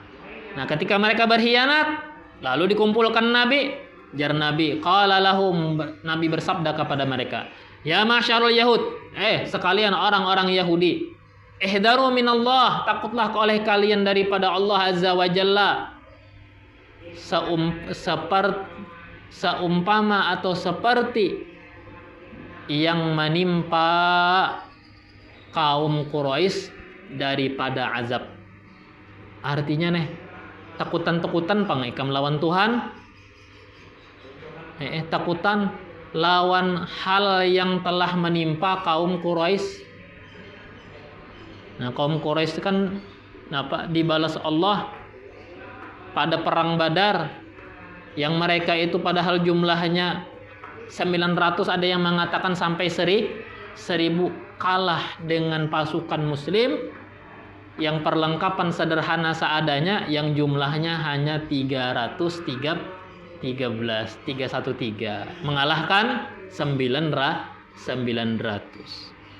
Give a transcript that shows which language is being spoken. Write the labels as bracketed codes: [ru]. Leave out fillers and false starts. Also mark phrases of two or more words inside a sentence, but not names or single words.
[id] Nah, ketika mereka berkhianat, lalu dikumpulkan Nabi, jar Nabi, [ar] qala lahum, [id] Nabi bersabda kepada mereka, [ar] ya masyarul Yahud, [id] sekalian orang-orang Yahudi, [ar] ihdaru minallah, [id] takutlah oleh kalian daripada Allah [ar] Azza wa Jalla. [id] Seumpama atau seperti yang menimpa kaum Quraisy daripada azab. [bjn] Artinya nih, takutan-takutan pangikam lawan Tuhan. [id] Takutan lawan hal yang telah menimpa kaum Quraisy. Nah, kaum Quraisy itu kan dibalas Allah pada perang Badar yang mereka itu padahal jumlahnya 900, ada yang mengatakan sampai 1000, kalah dengan pasukan muslim yang perlengkapan sederhana seadanya yang jumlahnya hanya 313, mengalahkan 900.